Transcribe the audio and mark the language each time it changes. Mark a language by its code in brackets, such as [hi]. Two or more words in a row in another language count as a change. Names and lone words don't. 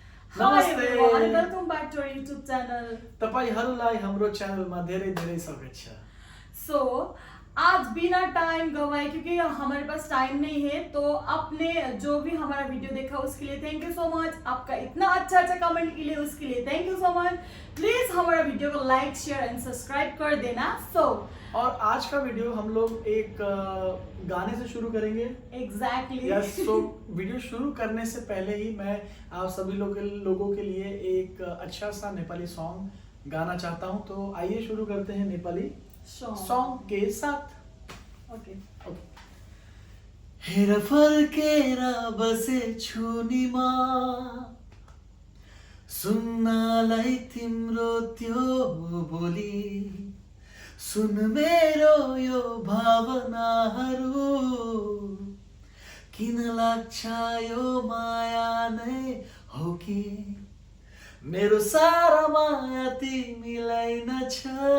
[ne] नमस्ते [en] welcome back to our YouTube channel. [ne] तपाईहरुलाई हाम्रो च्यानलमा धेरै धेरै स्वागत छ। [hi] सो आज बिना टाइम गवाए, क्योंकि हमारे पास टाइम नहीं है, तो आपने जो भी हमारा वीडियो देखा उसके लिए [en] thank you so much. [hi] आपका इतना अच्छा कमेंट के लिए उसके लिए [en] thank you so much. [hi] प्लीज हमारा वीडियो को [en] like share and subscribe [hi] कर देना। और आज का वीडियो हम लोग एक गाने से शुरू करेंगे। एग्जैक्टली यस। सो वीडियो शुरू करने से पहले ही मैं आप सभी लोगों के लिए एक अच्छा सा नेपाली सॉन्ग गाना चाहता हूँ। तो आइए शुरू करते हैं नेपाली सॉन्ग के साथ। ओके। [ne] हेर फर्केर बसे छु नि म, सुन्नलाई तिम्रो त्यो बोली, सुन मेरो यो भावनाहरू, किन लाग्छ यो माया नै हो कि, मेरो सारा माया तिमीलाई नै छ,